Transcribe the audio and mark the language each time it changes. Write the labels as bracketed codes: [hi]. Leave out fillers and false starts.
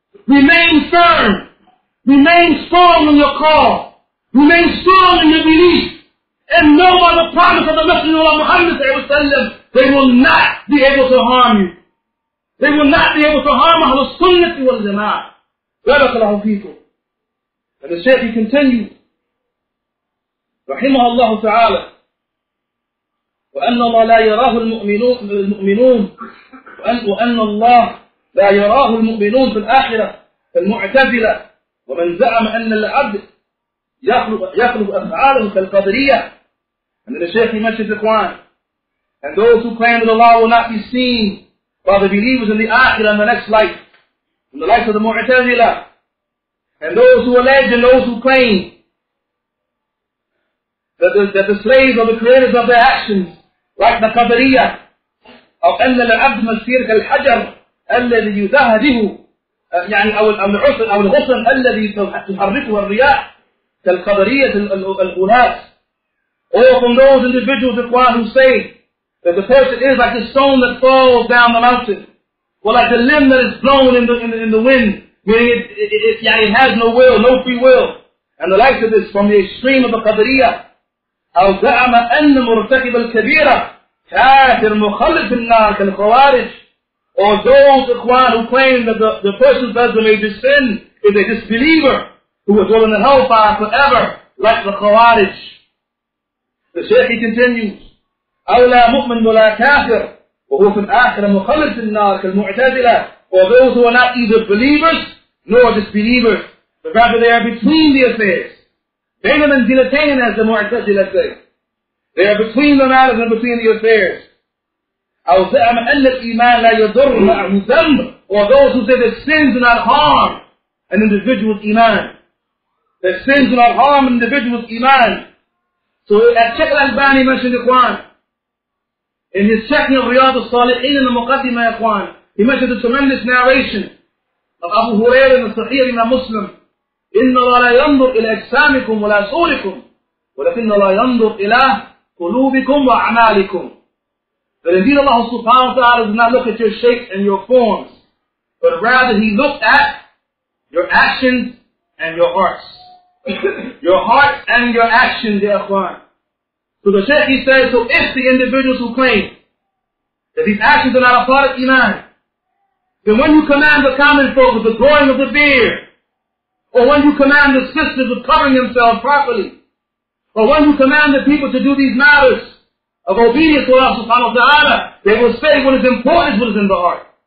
[en] Remain firm. Remain strong in your call. Remain strong in your belief. And know by the promise of the Messenger of Allah Muhammad, they will not be able to harm you. They will not be able to harm Ahl-Sunnah wal Jama'ah. [ar] Barakallahu feekum. [en] And the Shaykh continues, rahimahullaah ta'ala, [ar] وأن الله لا يراه المؤمنون وأن الله لا يراه المؤمنون في الآخرة المعتزلة ومن زعم أن العبد يخلق أفعاله كالقدرية. [en] And then the Shaykh mentions Ikhwan, and those who claim that Allah will not be seen by the believers in the Akhirah, in the next life, in the life of the Mu'tazila, and those who allege and those who claim that the slaves are the creators of their actions, like the Qadariyah, [ar] أو أن العبد مسير كالحجر الذي يذهبه يعني أو الغصن الذي تحركه الرياح كالقدرية الغلاة. [en] Or from those individuals who say that the person is like the stone that falls down the mountain, or like the limb that is blown in the wind, meaning it has no will, no free will, and the likes of this from the extreme of the Qadariyah. [ar] أو زعم أن مرتكب الكبيرة كافر مخلد في النار كالخوارج. [en] Or those who claim that the person who does the major sin is a disbeliever who will dwell in the hellfire forever, like the Khawarij. The Shaykh continues, [ar] أو لا مؤمن ولا كافر وهو في الآخرة مخلد في النار كالمعتزلة. [en] Or those who are not either believers nor disbelievers, but rather they are between the affairs. [ar] بين منزلتين, [en] as the Mu'tazila say. They are between the matters and between the affairs. [ar] أو زعم أن الإيمان لا يضر معه ذنب. [en] Or those who say that sins do not harm an individual's iman. That sins do not harm an individual's iman. So as Shaykh al-Albani mentioned, Ikhwan, in his checking of Riyadh al-Salihin in the Muqaddimah, Ikhwan, he mentioned a tremendous narration of Abu Hurairah in the Sahih Imam Muslim. [ar] إن الله لا ينظر إلى أجسامكم ولا صوركم ولكن الله ينظر إلى قلوبكم وأعمالكم. [en] That indeed Allah subhanahu wa ta'ala does not look at your shapes and your forms, but rather He looks at your actions and your hearts. Your heart and your actions, ya Ikhwan. So the Shaykh, he says, so if the individuals who claim that these actions are not a part of Iman, then when you command the common folk with the growing of the beard, or when you command the sisters with covering themselves properly, or when you command the people to do these matters of obedience to Allah subhanahu wa ta'ala, they will say what is important is what is in the heart.